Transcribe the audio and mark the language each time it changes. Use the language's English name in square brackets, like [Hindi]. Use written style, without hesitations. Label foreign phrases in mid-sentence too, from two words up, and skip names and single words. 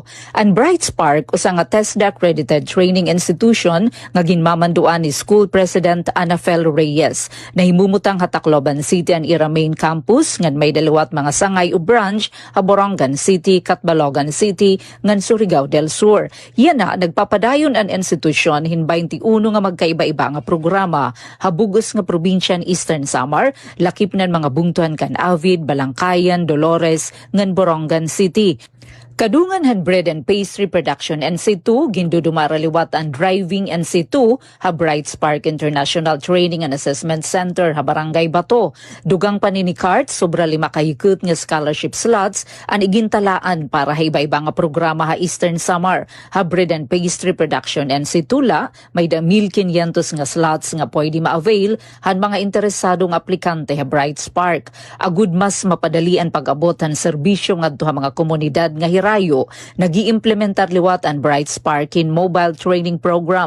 [Waray] Ang Bright Spark, usa nga [English] TESDA accredited training institution [Waray] nga ginmamanduan ni School President Anafel Reyes, na himumutang Tacloban City ang ira [English] main campus [Waray] nga may daliwat mga sangay o branch, Borongan City, Catbalogan City, ngan Surigao del Sur. Yan na, nagpapadayon ang institusyon hin 21 nga magkaiba-iba nga programa, habugos nga probinsya Eastern Samar, lakip nan mga bungtuhan kan Avid, Balangkayan, Dolores, ngan Borongan City. Kadungan han [English] bread and pastry production [Waray] NC2, gindudumaraliwat ang driving NC2, ha Bright Spark International Training and Assessment Center, ha Barangay Bato. Dugang pa ni Cart, sobra 5 kahikot nga scholarship slots, ang igintalaan para ha iba-iba nga programa ha Eastern Samar, ha [English] bread and pastry production [Waray] NC2 la, may da 1,500 nga slots nga pwede ma-avail, han mga interesadong aplikante ha Bright Spark. Agud mas mapadali ang pag-abot han serbisyo ngadto ha mga komunidad nga hirayo, nag-iimplementar liwat ang Bright Sparkin [English] mobile training program.